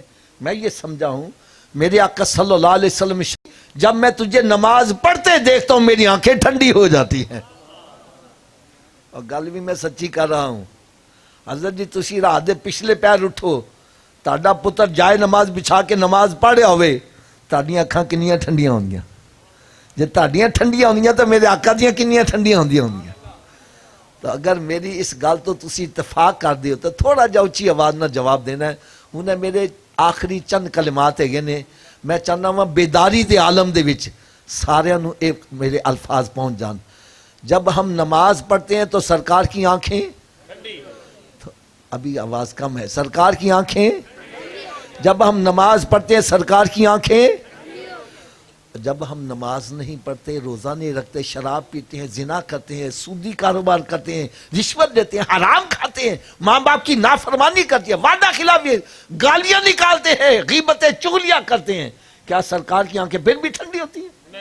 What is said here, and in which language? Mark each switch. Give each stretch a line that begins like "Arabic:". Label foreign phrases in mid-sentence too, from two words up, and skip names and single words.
Urdu: میں یہ سمجھا ہوں میرے آقا
Arabic: صلی اللہ علیہ وسلم
Urdu: جب میں تجھے نماز پڑھتے دیکھتا ہوں میری آنکھیں ٹھنڈی ہو جاتی ہیں،
Punjabi: اور گل بھی میں سچی کر رہا ہوں۔ حضرت جی تسی رات دے پچھلے پیر اٹھو، تہاڈا پتر جائے نماز بچھا کے نماز پڑھیا ہوئے، تہاڈیاں اکھاں کنیاں ٹھنڈیاں ہوندیاں؟ جے تہاڈیاں ٹھنڈیاں ہوندیاں تو میرے آقا دیاں کنیاں ٹھنڈیاں ہوندیاں ہوندیاں؟ تو اگر میری اس گل تو تسی اتفاق کر دیو تو تھوڑا جا اچھی آواز نہ جواب دینا ہے۔ انہیں میرے آخری چند کلمات ہے نے، میں چاہنا ہوں بیداری دے عالم دے وچ ساریاں نو ایک میرے الفاظ پہنچ جان۔
Urdu: جب ہم نماز پڑھتے ہیں تو سرکار کی آنکھیں، ابھی آواز کم ہے، سرکار کی آنکھیں، جب ہم نماز پڑھتے ہیں سرکار کی آنکھیں، جب ہم نماز نہیں پڑھتے، روزہ نہیں رکھتے، شراب پیتے ہیں، زنا کرتے ہیں، سودی کاروبار کرتے ہیں، رشوت دیتے ہیں، حرام کھاتے ہیں، ماں باپ کی نافرمانی کرتے ہیں، وعدہ خلافی، گالیاں نکالتے ہیں، غیبتیں چغلیاں کرتے ہیں، کیا سرکار کی آنکھیں پھر بھی ٹھنڈی ہوتی ہیں؟